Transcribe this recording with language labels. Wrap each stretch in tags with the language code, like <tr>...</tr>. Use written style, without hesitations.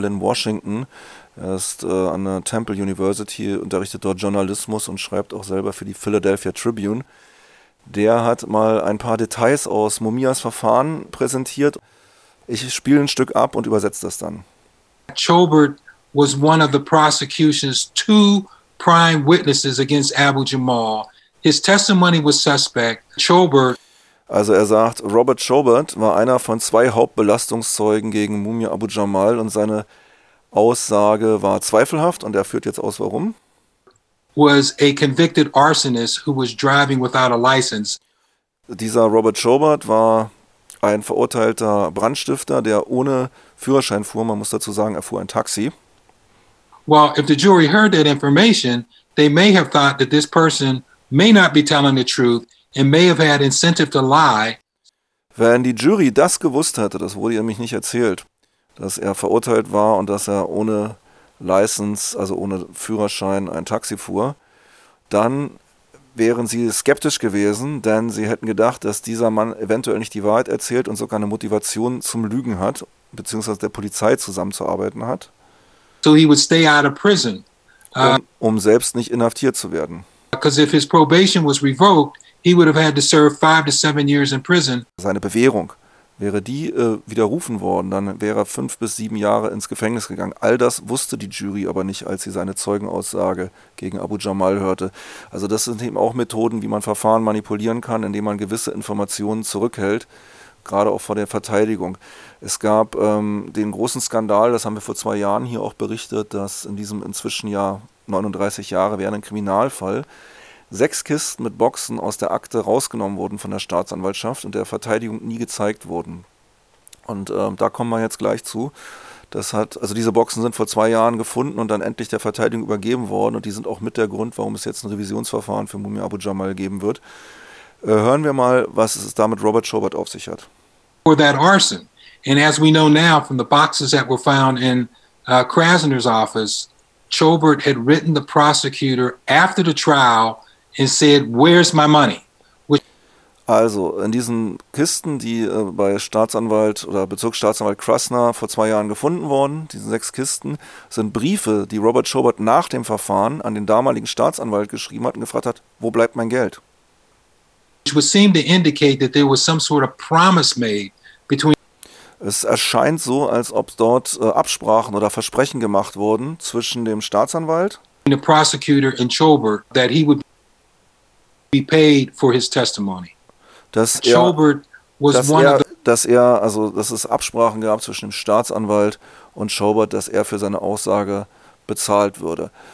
<de>Lynn Washington, er ist an der Temple University, unterrichtet dort Journalismus und schreibt auch selber für die Philadelphia Tribune. Der hat mal ein paar Details aus Mumias Verfahren präsentiert. Ich spiele ein Stück ab und übersetze das dann.</de> <en>Chobert was one of the prosecution's two prime witnesses against Abu Jamal. His testimony was suspect. Chobert.</en> <de>Also er sagt, Robert Chobert war einer von zwei Hauptbelastungszeugen gegen Mumia Abu Jamal und seine Aussage war zweifelhaft und er führt jetzt aus, warum.</de> <en>Was a convicted arsonist who was driving without a license.</en> <de>Dieser Robert Chobert war ein verurteilter Brandstifter, der ohne Führerschein fuhr. Man muss dazu sagen, er fuhr ein Taxi.</de> <en>Well, if the jury heard that information, they may have thought that this person may not be telling the truth and may have had incentive to lie.</en> <de>Wenn die Jury das gewusst hätte, das wurde ihr nämlich nicht erzählt, dass er verurteilt war und dass er ohne License, also ohne Führerschein, ein Taxi fuhr, dann wären sie skeptisch gewesen, denn sie hätten gedacht, dass dieser Mann eventuell nicht die Wahrheit erzählt und sogar eine Motivation zum Lügen hat, beziehungsweise der Polizei zusammenzuarbeiten hat.</de> <en>So he would stay out of prison.</en> <de>Um selbst nicht inhaftiert zu werden.</de> <en>Because if his probation was revoked, he would have had to serve 5 to 7 years in prison.</en> <de>Seine Bewährung, wäre die widerrufen worden, dann wäre er 5 bis 7 Jahre ins Gefängnis gegangen. All das wusste die Jury aber nicht, als sie seine Zeugenaussage gegen Abu Jamal hörte. Also das sind eben auch Methoden, wie man Verfahren manipulieren kann, indem man gewisse Informationen zurückhält, gerade auch vor der Verteidigung. Es gab den großen Skandal, das haben wir vor 2 Jahren hier auch berichtet, dass in diesem inzwischen ja 39 Jahre währenden Kriminalfall 6 Kisten mit Boxen aus der Akte rausgenommen wurden von der Staatsanwaltschaft und der Verteidigung nie gezeigt wurden. Und da kommen wir jetzt gleich zu. Diese Boxen sind vor 2 Jahren gefunden und dann endlich der Verteidigung übergeben worden und die sind auch mit der Grund, warum es jetzt ein Revisionsverfahren für Mumia Abu-Jamal geben wird. Hören wir mal, was es damit Robert Chobert auf sich hat.</de> <en>For that arson. And as we know now from the boxes that were found in Krasner's office, Chobert had written the prosecutor after the trial and said, where's my money?</en> <de>Also, in diesen Kisten, die bei Staatsanwalt oder Bezirksstaatsanwalt Krasner vor 2 Jahren gefunden wurden, diesen 6 Kisten, sind Briefe, die Robert Chobert nach dem Verfahren an den damaligen Staatsanwalt geschrieben hat und gefragt hat, wo bleibt mein Geld?</de> <en>Which would seem to indicate that there was some sort of promise made between.</en> <de>Es erscheint so, als ob dort Absprachen oder Versprechen gemacht wurden zwischen dem Staatsanwalt dass es Absprachen gab zwischen dem Staatsanwalt und Chobert, dass er für seine Aussage bezahlt würde.</de>